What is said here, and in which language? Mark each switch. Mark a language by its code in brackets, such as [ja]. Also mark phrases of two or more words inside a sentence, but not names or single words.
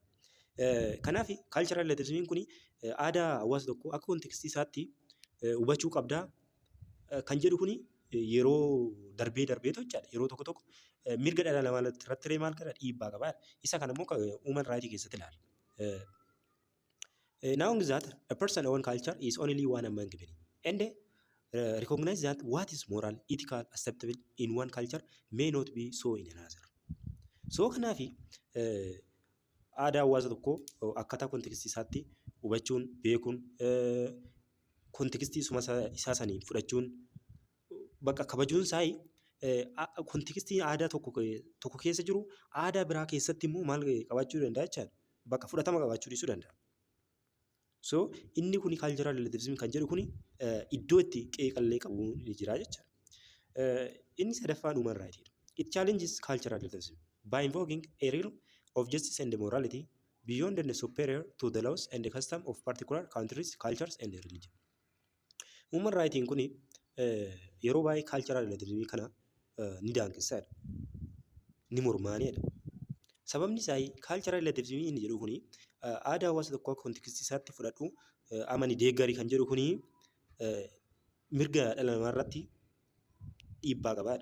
[om] Kanaaf [en] cultural relativism [om] kun aadaa hawaasa tokkoo akka kontekstii isaatti hubachuu qabdaa kan jedhu kuni yeroo darbee jechaadha. Yeroo tokko mirga dhala namaa irratti maal qaba dhiibbaa qaba. Isa kana immoo [en] human right [om] keessatti ilaala. [en] Knowing that a person's own culture is only one among many and recognize that what is moral, ethical, acceptable in one culture may not be so in another. [om] So kanaaf aadaa hawaasa tokkoo akkaataa kontekstii isaatti hubachuun beekuun kontekstii isaa sanii fudhachuun bakka kabajuun isaa kontekstii aadaa tokko keessa jiru aadaa biraa keessatti immoo maal qabaachuu danda'a jechaadha. Bakka fudhatama qabaachuu dhiisuu danda'a. So inni kuni [en] cultural relativism [om] kan jedhu kuni iddoo itti qeeqallee qabu ni jira jechaadha. Inni sadaffaan [en] human right. It challenges cultural relativism by invoking a realm of justice and morality beyond and superior to the laws and the custom of particular countries, cultures and religion. Human right [om] kuni yeroo baay'ee [en] cultural relativism [om] kana ni daangessadha. Ni mormaanidha. Sababni isaa [en] cultural relativism [om] inni jedhu kuni aadaa hawaasa tokkoo akka kontekstii isaatti fudhadhu amani deeggarii kan jedhu kuni mirga dhala namaa irratti dhiibbaa qabaadha.